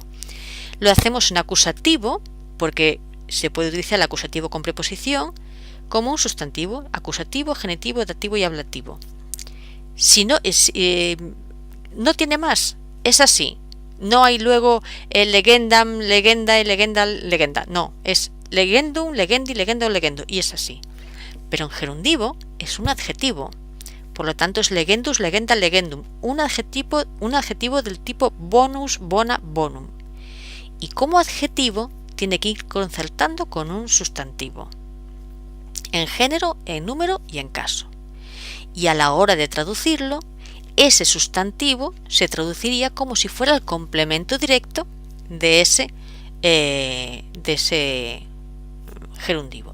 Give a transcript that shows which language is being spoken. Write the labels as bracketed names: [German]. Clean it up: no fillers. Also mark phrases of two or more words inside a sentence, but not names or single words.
[Spanish] Lo hacemos en acusativo, porque se puede utilizar el acusativo con preposición como un sustantivo: acusativo, genitivo, dativo y ablativo. Si no, no tiene más, es así. No hay luego [Latin] legendam, legenda [Spanish] y [Latin] legenda, legenda. [Spanish] No, es [Latin] legendum, legendi, legendo, legendo, [Spanish] y es así. Pero en gerundivo es un adjetivo. Por lo tanto es [Latin] legendus, legenda, legendum, [Spanish] un adjetivo del tipo [Latin] bonus, bona, bonum. [Spanish] Y como adjetivo tiene que ir concertando con un sustantivo. en género, en número y en caso. Y a la hora de traducirlo, ese sustantivo se traduciría como si fuera el complemento directo de ese gerundivo.